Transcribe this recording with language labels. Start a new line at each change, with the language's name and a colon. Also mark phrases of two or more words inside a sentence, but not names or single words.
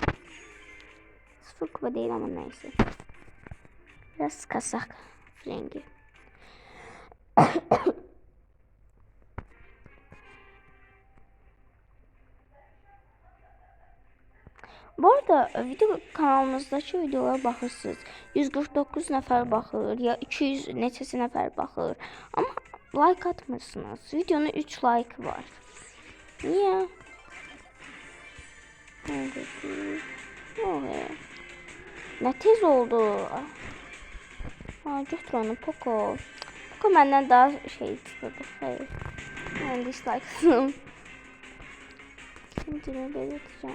Turkish: Sıfır kupa değil ama neyse. Biraz kasak rengi. Bu arada video kanalımızdaki videolara baxırsınız.
Azerbaijani: 149 nəfər baxır ya 200 neçəsi nəfər baxır. Ama like atmırsınız. Videonun 3 like var.
Turkish: Niye? Ne tez oldu. Götür onu Poco. Poco benden daha şey istedim. Hayır. Ben dislike'sım. Şimdi belirteceğim.